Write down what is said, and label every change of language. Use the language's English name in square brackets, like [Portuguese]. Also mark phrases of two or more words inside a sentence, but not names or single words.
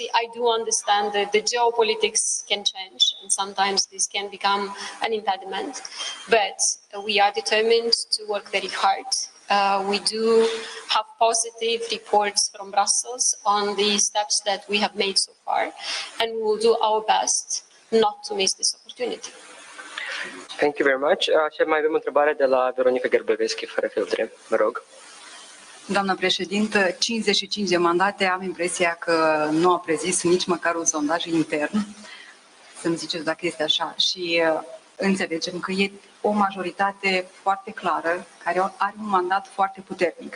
[English] I do understand that the geopolitics can change, and sometimes this can become an impediment, but we are determined to work very hard. We do have positive reports from Brussels on the steps that we have made so far, and we will do our best not to miss this opportunity. Thank you very much. [Romanian] Și mai avem o întrebare de la Veronica Gerbeveschi, fără filtre. Vă rog. Doamna președintă, 55 de mandate, am impresia că nu a prezis nici măcar un sondaj intern, să-mi ziceți dacă este așa, și înțelegem că e o majoritate foarte clară, care are un mandat foarte puternic.